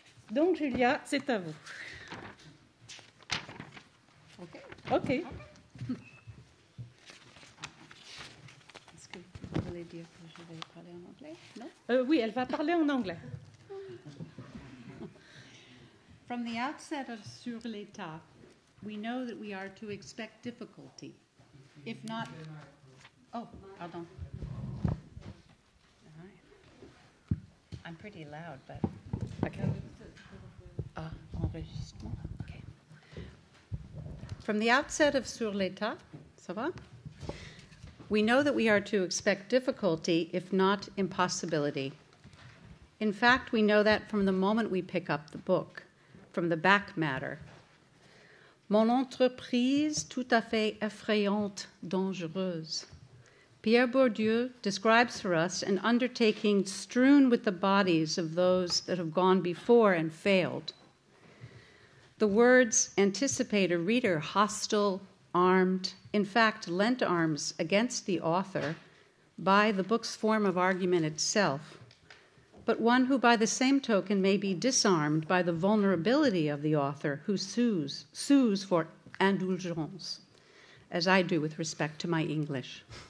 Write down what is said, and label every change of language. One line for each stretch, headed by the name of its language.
French: Donc, Julia, c'est à vous. OK. Est-ce que vous voulez dire que je vais parler en anglais? Non? Oui, elle va parler en anglais.
English: From the outset of Sur l'État, we know that we are to expect difficulty, if not...
French: Oh, pardon.
English: I'm pretty loud, but... Okay. Enregistrement. Okay. From the outset of Sur l'État,
French: ça va?
English: We know that we are to expect difficulty, if not impossibility. In fact, we know that from the moment we pick up the book, from the back matter.
French: Mon entreprise tout à fait effrayante, dangereuse.
English: Pierre Bourdieu describes for us an undertaking strewn with the bodies of those that have gone before and failed. The words anticipate a reader hostile, armed, in fact, lent arms against the author by the book's form of argument itself, but one who by the same token may be disarmed by the vulnerability of the author who sues for indulgence, as I do with respect to my English.